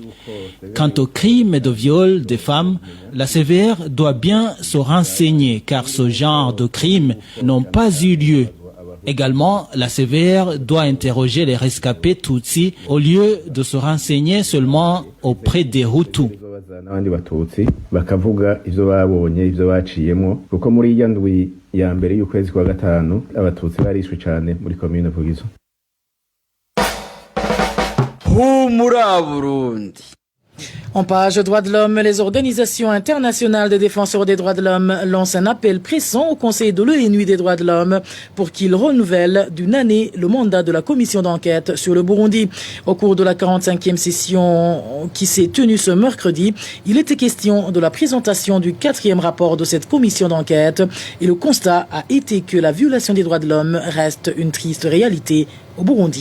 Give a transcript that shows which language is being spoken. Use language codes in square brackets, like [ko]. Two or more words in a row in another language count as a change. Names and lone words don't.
[fr] Quant aux crimes de viol des femmes, la CVR doit bien se renseigner car ce genre de crimes n'ont pas eu lieu. Également, la CVR doit interroger les rescapés Tutsis au lieu de se renseigner seulement auprès des Hutus. [rn] N'abandi batutsi bakavuga ivyo babonye ivyo baciyemo kuko muri iya ndwi ya mbere y'ukwezi kwa gatanu abatutsi barishwe cyane muri commune Vugizo. Humura Burundi. [fr] En page droits de l'homme, les organisations internationales des défenseurs des droits de l'homme lancent un appel pressant au Conseil de l'ONU des droits de l'homme pour qu'il renouvelle d'une année le mandat de la commission d'enquête sur le Burundi. Au cours de la 45e session qui s'est tenue ce mercredi, il était question de la présentation du 4e rapport de cette commission d'enquête et le constat a été que la violation des droits de l'homme reste une triste réalité au Burundi.